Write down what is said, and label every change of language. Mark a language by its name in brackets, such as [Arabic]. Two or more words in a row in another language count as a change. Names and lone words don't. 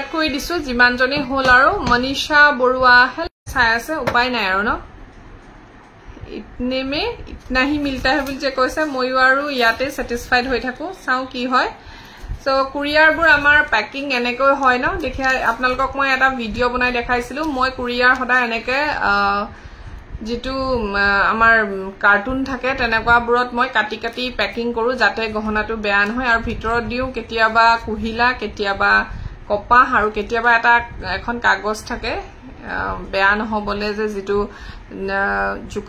[Assamese] কৰি দিছো যিমান জনে হল আৰু মনীষা বৰুৱা চাই আছে উপায় নাই আৰু ন [Hindi] इतने में इतना ही मिलता है [Assamese] বুলি যে কৈছে মই আৰু ইয়াতে স্যাটিসফাইড হৈ থাকো চাও কি হয় সো কুৰিয়াৰ বোৰ আমাৰ প্যাকিং এনেকৈ হয় ন দেখি আপোনালোকক মই এটা ভিডিও বনাই দেখাইছিলো মই কুৰিয়াৰ হদা এনেকে যেটো আমাৰ কাৰ্টুন থাকে তেনেকুৱা বুৰত মই কাটি কাটি প্যাকিং কৰো যাতে গহনাটো বেয়া নহয় আৰু ভিতৰত দিও কেতিয়াবা কুহিলা কেতিয়াবা কপা আৰু কেতিয়াবা এটা এখন কাগজ থাকে বেয়া নহবলে যে যেটো জুকাৰণী